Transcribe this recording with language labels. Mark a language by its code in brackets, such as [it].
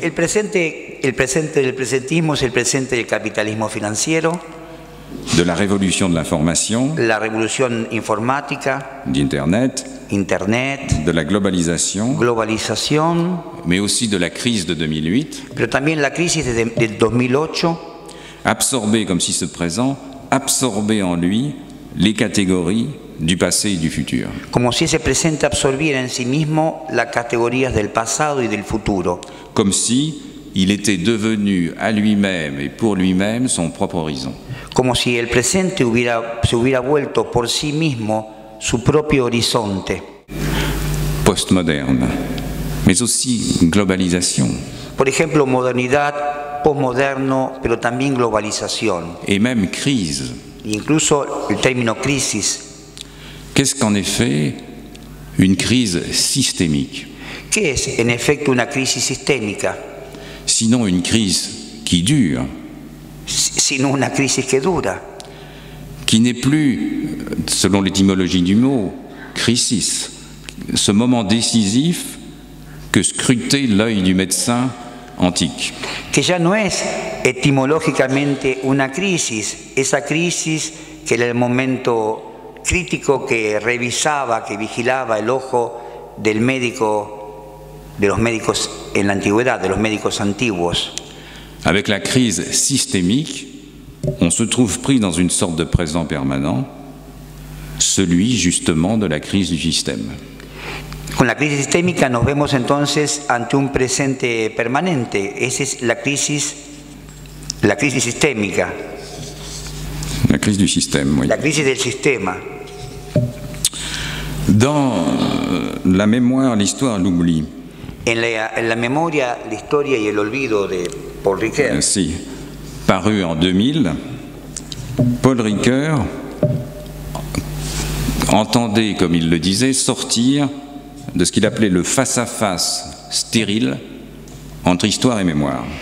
[es] El presente del presentismo es el presente del capitalismo financiero. [fr] De la révolution de l'information. [es] La révolution informática. [fr] D'Internet. [es] Internet. [fr] De la globalisation. [es] Globalización. [fr] Mais aussi de la crise de 2008. [es] Pero también la crisis de 2008. [fr] Absorbé comme si ce présent absorbait en lui les catégories du passé et du futur. [es] Como si ese presente absorbiera en sí mismo las categorías del pasado y del futuro. [fr] Comme si il était devenu à lui-même et pour lui-même son propre horizon. [es] Como si el presente se hubiera vuelto por sí mismo su propio horizonte. [fr] Postmoderne, mais aussi globalisation. [es] Por ejemplo, modernidad, postmoderno, pero también globalización. [fr] Et même crise. [es] Incluso el término crisis. [fr] Qu'est-ce qu'en effet une crise systémique? [es] ¿Qué es en efecto una crisis sistémica? [fr] Sinon une crise qui dure. [es] Sino una crisis que dura. [fr] Qui n'est plus, selon l'étymologie du mot, crisis, ce moment décisif que scrutait l'œil du médecin antique. [es] Que ya no es etimológicamente una crisis, esa crisis que era el momento crítico que revisaba, que vigilaba el ojo del médico, de los médicos en la antigüedad, de los médicos antiguos. [fr] Avec la crise systémique, on se trouve pris dans une sorte de présent permanent, celui justement de la crise du système. [es] Con la crisis sistémica nos vemos entonces ante un presente permanente. Esa es la crisis sistémica. [fr] La crise du système, oui. [es] La crisis del sistema. [fr] Dans la mémoire, l'histoire, l'oubli. [es] En la memoria, la historia y el olvido de Paul Ricoeur. [fr] Si, paru en 2000, Paul Ricoeur entendait, comme il le disait, sortir de ce qu'il appelait le face-à-face stérile entre histoire et mémoire.